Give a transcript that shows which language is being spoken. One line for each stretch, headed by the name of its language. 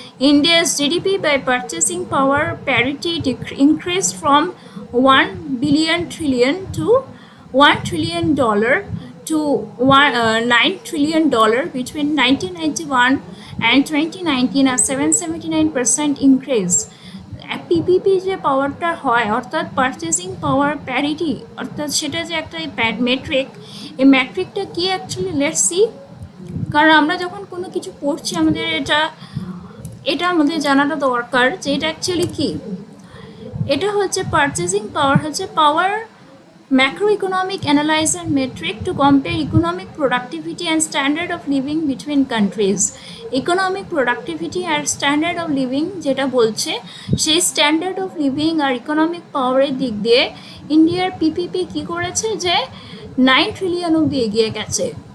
English: India's GDP by purchasing power parity increased from $1 billion to $1 trillion to $9 trillion between 1991 and 2019, a 779% increase.
Bangla: PPP যে পাওয়ারটা হয় অর্থাৎ purchasing পাওয়ার parity, অর্থাৎ সেটা যে একটা মেট্রিক, এই মেট্রিকটা কি অ্যাকচুয়ালি
English: Let's see.
Bangla: কারণ আমরা যখন কোনো কিছু পড়ছি আমাদের এটা আমাদের জানাটা দরকার যে এটা অ্যাকচুয়ালি কি। এটা হচ্ছে
English: Purchasing power, হচ্ছে power macroeconomic analyzer metric to compare economic productivity and standard of living between countries.
Bangla: Economic productivity আর standard of living যেটা বলছে, সেই standard of living আর economic পাওয়ারের দিক দিয়ে ইন্ডিয়ার পিপিপি কি করেছে যে $9 trillion অবধি এগিয়ে গেছে।